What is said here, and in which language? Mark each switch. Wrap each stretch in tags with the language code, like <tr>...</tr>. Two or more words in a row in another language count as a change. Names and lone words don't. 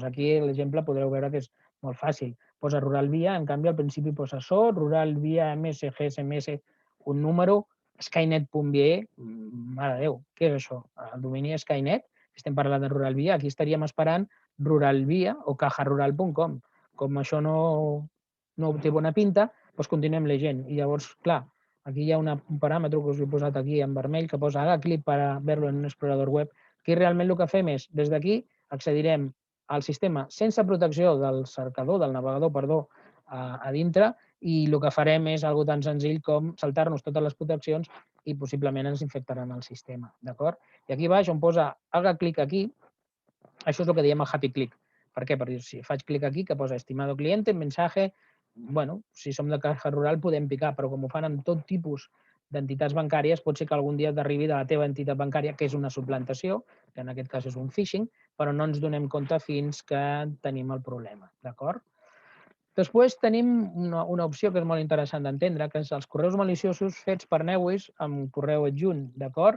<ca>Aquí l'exemple podreu veure que és molt fàcil. Posa rural via, en canvi al principi posa so, rural via MSG, SMS, un número, skynet.be, mare de Déu, què és això? El domini és Skynet, estem parlant de rural via, aquí estaríem esperant rural via o cajarural.com. Com això no té bona pinta, doncs continuem llegint. I llavors, clar, aquí hi ha un paràmetre que us he posat aquí en vermell que posa</ca> <es>haga clic para verlo en un explorador web.</es> <ca>Aquí realment el que fem és, des d'aquí, accedirem al sistema sense protecció del cercador, del navegador, perdó, a dintre, i el que farem és algo tan senzill com saltar-nos totes les proteccions i possiblement ens infectaran el sistema, d'acord? I aquí baix on posa</ca> <es>haga clic aquí,</es> <ca>això és el que diem el</ca> <en>happy click.</en> <ca>Per què? Perquè si faig clic aquí, que posa</ca> <es>estimado cliente, mensaje, bueno,</es> <ca>si som de caja rural podem picar, però com ho fan amb tot tipus d'entitats bancàries, pot ser que algun dia t'arribi de la teva entitat bancària, que és una suplantació, que en aquest cas és un phishing, però no ens donem compte fins que tenim el problema, d'acord? Després tenim una opció que és molt interessant d'entendre, que és els correus maliciosos fets per Nevis amb correu adjunt, d'acord?</ca>